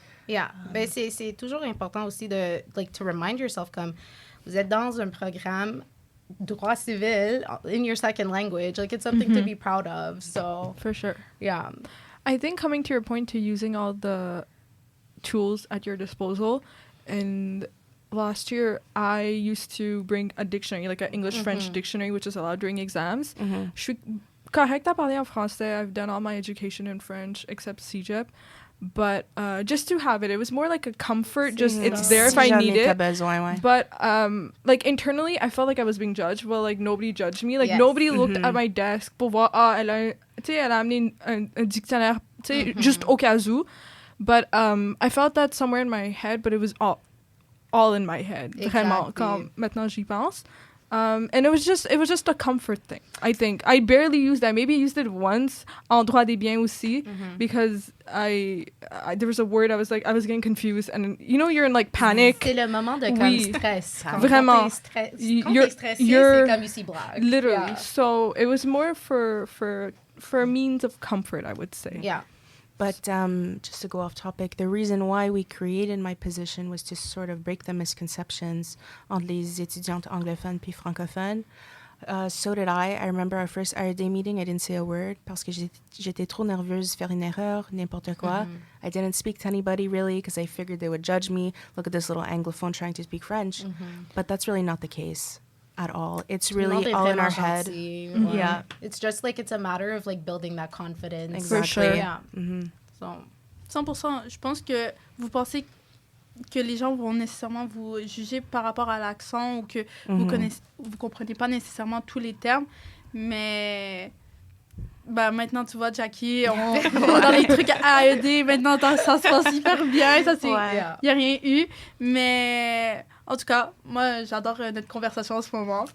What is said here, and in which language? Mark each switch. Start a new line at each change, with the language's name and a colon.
English: Yeah.
French: Ben, c'est toujours important aussi de,
English: like, to remind yourself
French: comme vous êtes dans un programme droit civil
English: in your second language. Like, it's something to be proud of. So, For sure. yeah. I think coming to your point to using all the tools at your disposal, and last year I used to bring a dictionary, like an English-French dictionary, which is allowed during exams.
French: Je suis correcte à parler en français.
English: I've done all my education in French except CEGEP. But just to have it, it was more like a comfort. Just it's there if I need it. But like internally, I felt like I was being judged. Well, like nobody judged me. Like nobody looked at my desk
French: pour voir elle a amené un dictionnaire, juste au cas où.
English: But I felt that somewhere in my head, but it was all in my head.
French: Vraiment, quand maintenant j'y pense.
English: And it was just a comfort thing. I think I barely used that. Maybe I used it once
French: en droit des biens aussi
English: because I there was a word I was getting confused, and you know you're in like panic.
French: C'est le moment de comme stress. Vraiment. Quand t'es stressé, c'est comme ici blague.
English: Literally. Yeah. So it was more for a means of comfort, I would say. Yeah. But just to go off topic, the reason why we created my position was to sort of break the misconceptions
French: entre les étudiantes anglophones puis francophones.
English: So did I. I remember our first RD meeting, I didn't say a word
French: parce que j'étais trop nerveuse de faire une erreur, n'importe quoi.
English: I didn't speak to anybody really because I figured they would judge me. Look at this little anglophone trying to speak French. But that's really not the case at all. It's really all in our head. Yeah. It's just like it's a matter of like building that confidence. Exactly. For sure. Yeah. So 100%.
French: Je pense que vous pensez que les gens vont nécessairement vous juger par rapport à l'accent ou que vous comprenez pas nécessairement tous les termes, mais maintenant tu vois Jackie, on dans les trucs à aider, maintenant ça se passe hyper bien, ça c'est y a rien eu, mais en tout cas, moi j'adore notre conversation en ce moment.